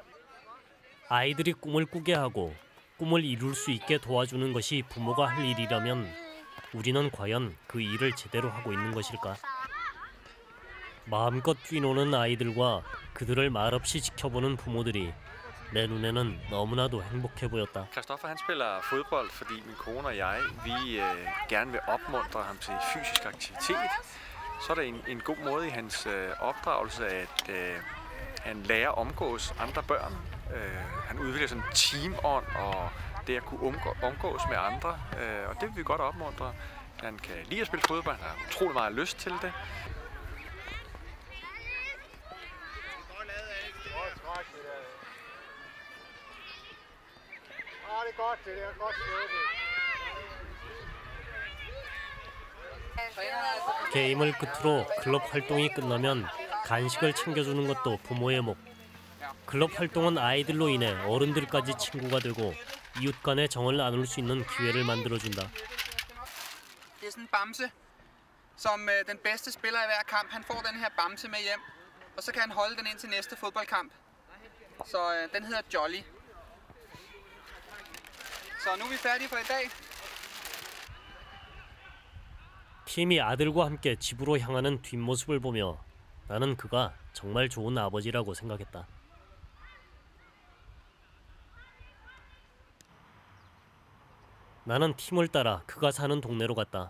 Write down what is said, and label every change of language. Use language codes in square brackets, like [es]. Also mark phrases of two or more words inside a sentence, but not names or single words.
[ko] 아이들이 꿈을 꾸게 하고 꿈을 이룰 수 있게 도와주는 것이 부모가 할 일이라면 우리는 과연 그 일을 제대로 하고 있는 것일까? 마음껏 뛰노는 아이들과 그들을 말없이 지켜보는 부모들이 내 눈에는 너무나도 행복해 보였다. [da] Christoffer han spiller fodbold, fordi min kone og jeg vi gerne vil opmuntre ham til fysisk aktivitet. Så er det en god måde i hans opdragelse at han lærer at omgås andre børn. Han udvikler sådan teamånd og det at kunne omgås med andre, og det vil vi godt opmuntre. Han kan lide at spille fodbold, han har utrolig meget lyst til det. [ko] 게임을 끝으로 클럽 활동이 끝나면 간식을 챙겨주는 것도 부모의 목. 클럽 활동은 아이들로 인해 어른들까지 친구가 되고 이웃 간의 정을 나눌 수 있는 기회를 만들어준다. [da] Det er sådan en bamse, som den bedste spiller i hver kamp, han får den her bamse med hjem, og så kan han holde den ind til næste fodboldkamp. Så den hedder Jolly. Så nu er vi færdige for i dag. [ko] 팀이 아들과 함께 집으로 향하는 뒷모습을 보며 나는 그가 정말 좋은 아버지라고 생각했다. 나는 팀을 따라 그가 사는 동네로 갔다.